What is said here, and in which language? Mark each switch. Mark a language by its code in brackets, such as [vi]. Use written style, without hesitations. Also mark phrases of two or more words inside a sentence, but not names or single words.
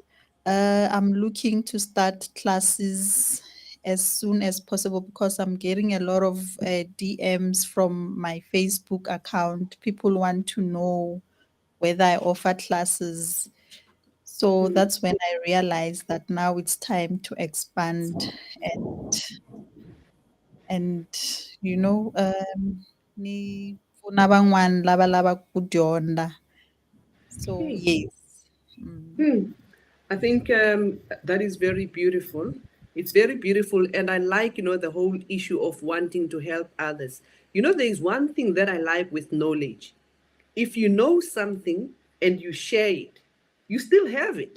[en] I'm looking to start classes as soon as possible because I'm getting a lot of DMs from my Facebook account. People want to know whether I offer classes. So that's when I realized that now it's time to expand and and you know [ts] ni pfuna van'wani lava lavaka ku dyondza. [en] So Okay. yes. Mm. I think that is very beautiful. It's very beautiful, and I like, the whole issue of wanting to help others. There is one thing that I like with knowledge. If you know something and you share it, you still have it.